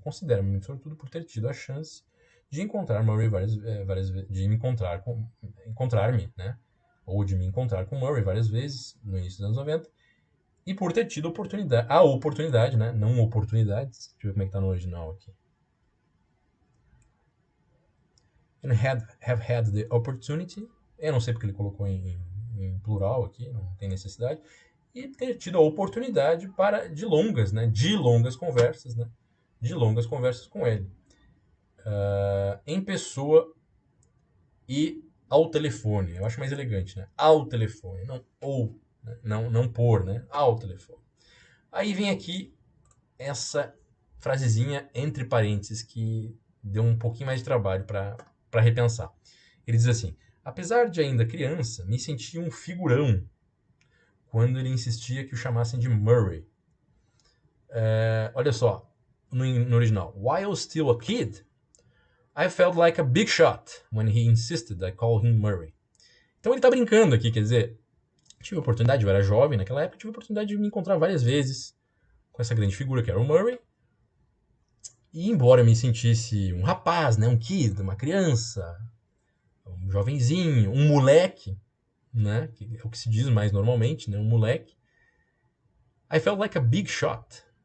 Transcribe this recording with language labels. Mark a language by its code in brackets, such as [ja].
[pt] Considera muito sortudo por ter tido a chance de encontrar Murray várias vezes, de me encontrar-me, né? Ou de me encontrar com Murray várias vezes no início dos anos 90, e por ter tido a oportunidade, né? Não oportunidades. Deixa eu ver como é que tá no original aqui. [en] And have had the opportunity. [pt] Eu não sei porque ele colocou em plural aqui, não tem necessidade. E ter tido a oportunidade de longas conversas, né? De longas conversas com ele. Em pessoa e ao telefone. Eu acho mais elegante, né? Ao telefone, não ou, né? Não por, né? Ao telefone. Aí vem aqui essa frasezinha entre parênteses que deu um pouquinho mais de trabalho para repensar. Ele diz assim: apesar de ainda criança, me sentia um figurão quando ele insistia que o chamassem de Murray. Olha só, no original. [en] While still a kid, I felt like a big shot when he insisted I call him Murray. [pt] Então ele tá brincando aqui, quer dizer, tive a oportunidade, eu era jovem naquela época, tive a oportunidade de me encontrar várias vezes com essa grande figura que era o Murray. E embora eu me sentisse um rapaz, né, um kid, uma criança, um jovenzinho, um moleque, né, que é o que se diz mais normalmente, né, um moleque, [en] I felt like a big shot.